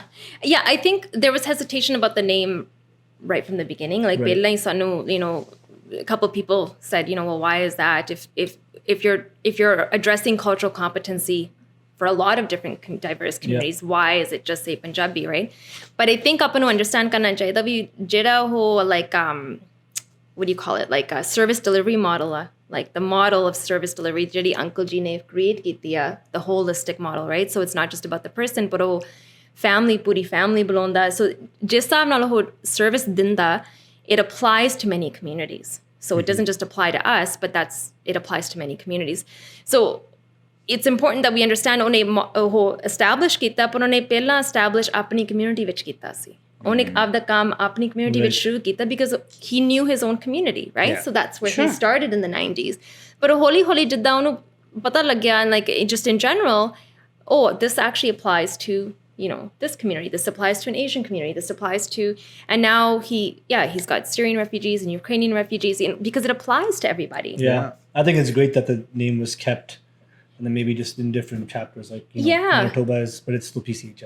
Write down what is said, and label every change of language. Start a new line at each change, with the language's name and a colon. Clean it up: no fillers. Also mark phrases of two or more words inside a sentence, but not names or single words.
English: I think there was hesitation about the name right from the beginning. Like, a couple of people said, well, why is that? If you're addressing cultural competency for a lot of different diverse communities, why is it just say Punjabi, right? But I think
Punjabi: ਆਪਣ ਨੂੰ understand ਕਰਨਾ ਚਾਹੀਦੇ ਵੀ ਜਿਹੜਾ ਹੋ
English: like what do you call it, like a service delivery model, like the model of service delivery
Punjabi: jehdi uncle ji ne create kiti
English: the holistic model, right? So it's not just about the person, but
Punjabi: ਪੂਰੀ family ਬਿਲੌਂਗਦਾ. So ਜਿਸ ਹਿਸਾਬ ਨਾਲ ਹੋ service ਦਿੰਦਾ,
English: it applies to many communities. So it doesn't just apply to us, but it applies to many communities. So it's important that we understand
Punjabi: ਉਹਨੇ establish ਕੀਤਾ, ਪਰ ਉਹਨੇ ਪਹਿਲਾਂ establish ਆਪਣੀ community ਵਿੱਚ ਕੀਤਾ ਸੀ. ਉਹਨੇ ਆਪਦਾ ਕੰਮ ਆਪਣੀ community ਵਿੱਚ ਸ਼ੁਰੂ ਕੀਤਾ
English: because he knew his own community, right? Yeah. So that's where he started in the 90s. But
Punjabi: ਹੌਲੀ ਹੌਲੀ ਜਿੱਦਾਂ ਉਹਨੂੰ ਪਤਾ ਲੱਗਿਆ,
English: and like just in general, this actually applies to this community, this applies to an Asian community, this applies to, and now he's got Syrian refugees and Ukrainian refugees, because it applies to everybody. Yeah. I think it's great that the name was kept, and then maybe just in different chapters, like, Manitoba is, but it's still PCHS.